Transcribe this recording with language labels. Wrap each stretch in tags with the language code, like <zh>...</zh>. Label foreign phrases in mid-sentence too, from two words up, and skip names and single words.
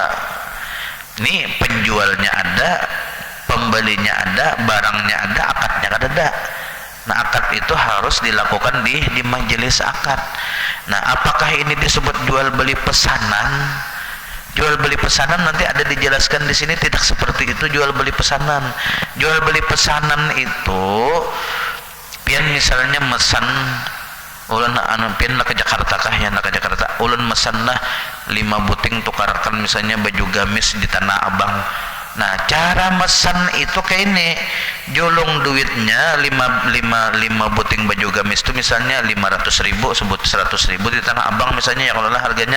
<id>Ini penjualnya ada, pembelinya ada, barangnya ada, akadnya kada ada. Nah, akad itu harus dilakukan di majelis akad. Nah, apakah ini disebut jual beli pesanan? Jual beli pesanan nanti ada dijelaskan di sini, tidak seperti itu jual beli pesanan. Jual beli pesanan itu pian misalnya mesan ulun pian ke Jakarta kah ya, ke Jakarta</id> <bjn>ulun mesan lah 5 buting tukarkan</bjn> <id>misalnya baju gamis di Tanah Abang. Nah, cara mesan itu kayak ini, jolong duitnya 5 buting baju gamis itu misalnya 500.000, sebut 100.000 di Tanah Abang misalnya, ya kalau lah harganya.</id>